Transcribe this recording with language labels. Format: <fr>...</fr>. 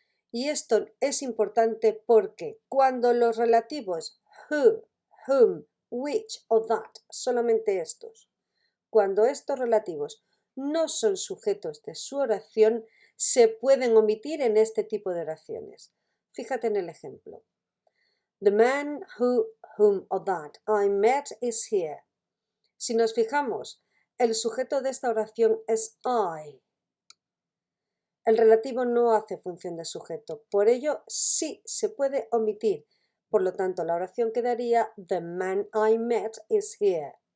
<es>Y esto es importante porque cuando los relativos who, whom, which o that, solamente estos, cuando estos relativos no son sujetos de su oración, se pueden omitir en este tipo de oraciones. Fíjate en el ejemplo.</es> <en>The man who, whom or that I met is here.</en> <es>Si nos fijamos, el sujeto de esta oración es I. El relativo no hace función de sujeto, por ello sí se puede omitir. Por lo tanto, la oración quedaría</es> <en>The man I met is here.</en>